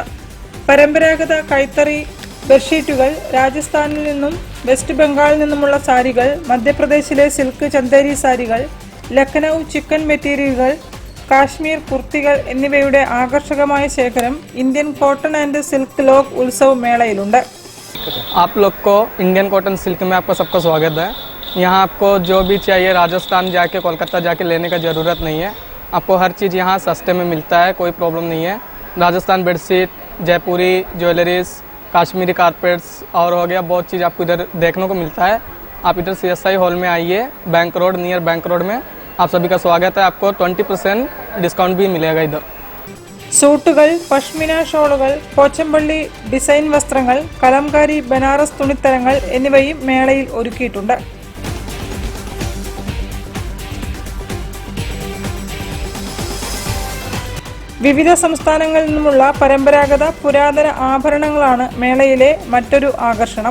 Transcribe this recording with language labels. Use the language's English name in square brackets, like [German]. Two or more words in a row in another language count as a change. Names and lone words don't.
[Malayalam] പരമ്പരാഗത കൈത്തറി ബെഡ്ഷീറ്റുകൾ, രാജസ്ഥാനിൽ നിന്നും വെസ്റ്റ് ബംഗാളിൽ നിന്നുമുള്ള സാരികൾ, മധ്യപ്രദേശിലെ സിൽക്ക് ചന്ദേരി സാരികൾ, ലഖ്നൌ ചിക്കൻ മെറ്റീരിയലുകൾ, കാശ്മീർ കുർത്തികൾ എന്നിവയുടെ ആകർഷകമായ ശേഖരം ഇന്ത്യൻ കോട്ടൺ ആൻഡ് സിൽക്ക് ലോഗ് ഉത്സവ് മേളയിലുണ്ട്. [Hindi] आप लोग को इंडियन कॉटन सिल्क में आपका सबका स्वागत है। यहाँ आपको जो भी चाहिए राजस्थान जाके कोलकाता जाके लेने का ज़रूरत नहीं है। आपको हर चीज़ यहाँ सस्ते में मिलता है, कोई प्रॉब्लम नहीं है। राजस्थान बेडशीट, जयपुरी ज्वेलरीज, काश्मीरी कारपेट्स और हो गया बहुत चीज़ आपको इधर देखने को मिलता है। आप इधर CSI हॉल में आइए, बैंक रोड नियर बैंक रोड में आप सभी का स्वागत है। आपको 20% डिस्काउंट भी मिलेगा इधर। [Malayalam] സൂട്ടുകൾ, പഷ്മിന ഷോളുകൾ, പോച്ചമ്പള്ളി ഡിസൈൻ വസ്ത്രങ്ങൾ, കലംകാരി ബനാറസ് തുണിത്തരങ്ങൾ എന്നിവയും മേളയിൽ ഒരുക്കിയിട്ടുണ്ട്. വിവിധ സംസ്ഥാനങ്ങളിൽ നിന്നുമുള്ള പരമ്പരാഗത പുരാതന ആഭരണങ്ങളാണ് മേളയിലെ മറ്റൊരു ആകർഷണം.